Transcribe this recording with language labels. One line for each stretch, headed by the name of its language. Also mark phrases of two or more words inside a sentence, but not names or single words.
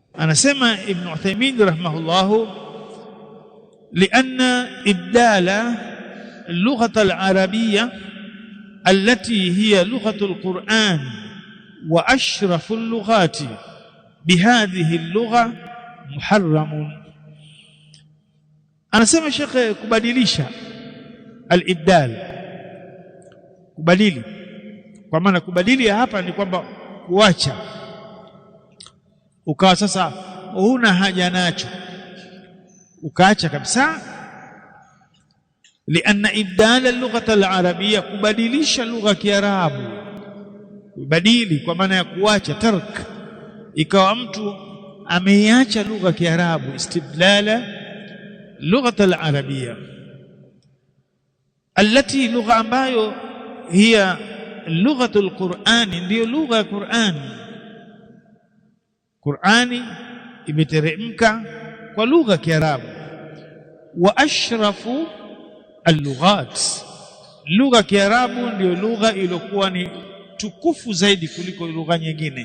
Swahili: anasema Ibn Uthaymeen rahimahullah
Arabic: لأن إبدال اللغة العربية التي هي لغة القرآن وأشرف اللغات بهذه اللغة محرم.
Swahili: anasema Sheikh kubadilisha al-ibdal, kubadili, kwa maana kubadili hapa ni kwamba kuacha, ukawa sasa huna haja nacho ukaacha kabisa.
Arabic: لأن إبدال اللغة العربية,
Swahili: kubadilisha lugha ya Kiarabu, kubadili kwa maana ya kuacha, tark, ikawa mtu ameiacha lugha ya Kiarabu,
Arabic: استبدال لغة العربية
Swahili: التي lugha ambayo
Arabic: هي لغة القرآن,
Swahili: ndiyo lugha ya Qur'ani. Qur'ani imeteremka kwa lugha ya Kiarabu.
Arabic: وأشرف اللغات,
Swahili: lugha ya Kiarabu ndiyo lugha iliyokuwa ni tukufu zaidi kuliko lugha nyingine.